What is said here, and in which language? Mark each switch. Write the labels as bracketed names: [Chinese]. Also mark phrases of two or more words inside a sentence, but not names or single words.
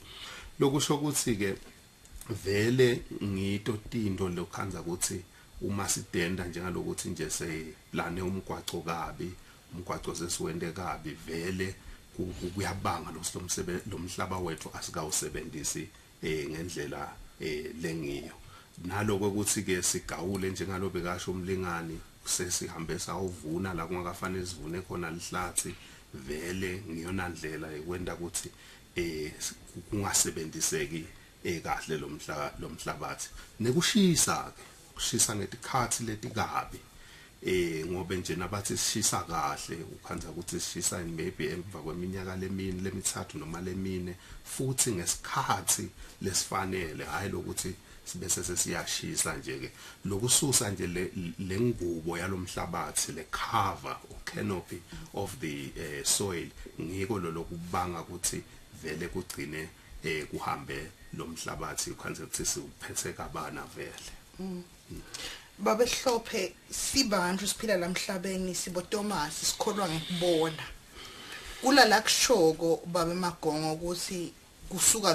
[Swati] Lokusho ukuthi ke vele ngito tinto lokhanza ukuthi uma sidenda njengalokuthi nje seplane umgwaco kabi umgwaco sesiwende kabi vele kuyabanga lo mhlaba wethu asikawusebenzisi ngendlela lengiyo. Naloko ukuthi ke sigawule njengalo bekasho umlingani sesihambe sawuvuna la kungakafanele sivune khona lihlathi vele ngiyona ndlela ekwenda ukuthi kungasebenziseki kahle lo mhlabathi. Nekushisa ke kushisa ngetikhathi letikabi ngoba nje nabathi sishisa kahle ukhanza ukuthi sishisa maybe emva kweminyaka lemithathu noma lemine futhi ngesikhathi lesifanele hayi lokuthi sibese sesiyashisa nje ke lokususa nje le ngubo yalomhlabathi le [English] cover or canopy of the soil [Swati] ngiko lokubanga ukuthi vele kugcine kuhambe lomhlabathi ukhanze ukuthi siuphethe kabana vele. Baba Hlophe sibantu siphila lamhlabeni siboThomas sikholwa ngekubona kulala kushoko baba Magongo ukuthi kusuka